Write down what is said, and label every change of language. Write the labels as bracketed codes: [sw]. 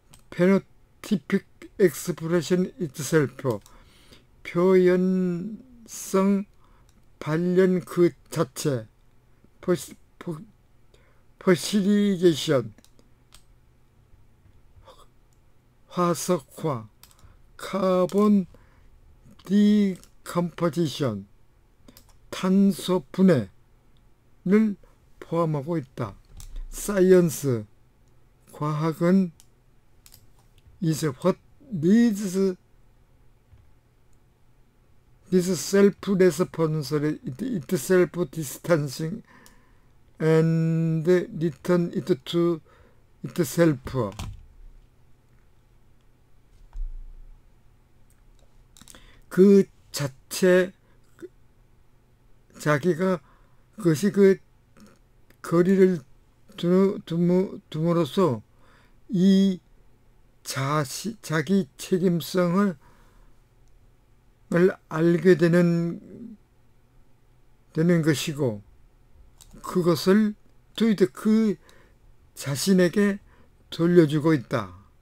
[en] 페노티픽 엑스프레션 itself, [ko] 표현성 발현 그 자체, 퍼시리게이션, 화석화, 카본 디컴포지션, 탄소 분해를 포함하고 있다. [en] 사이언스, 과학은 is what leads this self-responsible, self-distancing and return it to itself. [ko] 그 자체 자기가 그것이 그 거리를 둠으로써 이 자기 책임성을 알게 되는 것이고 그것을 그 자신에게 돌려주고 있다.